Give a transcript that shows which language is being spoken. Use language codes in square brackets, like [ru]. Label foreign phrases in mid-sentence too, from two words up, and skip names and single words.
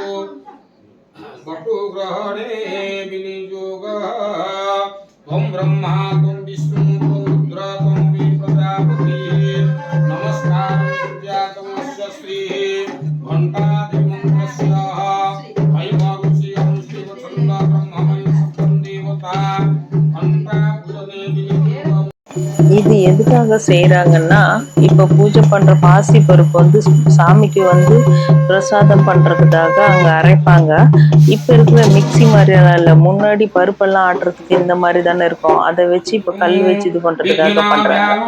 [sa] वटुग्रहणे विनियोगः त्वं ब्रह्मा त्वं विष्णु त्वं रुद्र त्वं प्रजापतिः नमस्कारं तुभ्यं श्रीः घण्टादिमन्त्रस्य वैभवस्य शिवछन्द ब्रह्ममय सप्तं देवता घण्टा पूजने विनियोगः। [ta] இது எதுக்காக செய்கிறாங்கன்னா, இப்போ பூஜை பண்ணுற பாசி பருப்பு வந்து சாமிக்கு வந்து பிரசாதம் பண்ணுறதுக்காக அங்கே அரைப்பாங்க. இப்போ இருக்கிற மிக்சி மாதிரியெல்லாம் இல்லை, முன்னாடி பருப்பெல்லாம் ஆட்டுறதுக்கு இந்த மாதிரி தானே இருக்கும். அதை வச்சு இப்போ கல் வச்சு இது பண்ணுறதுக்காக பண்ணுறாங்க.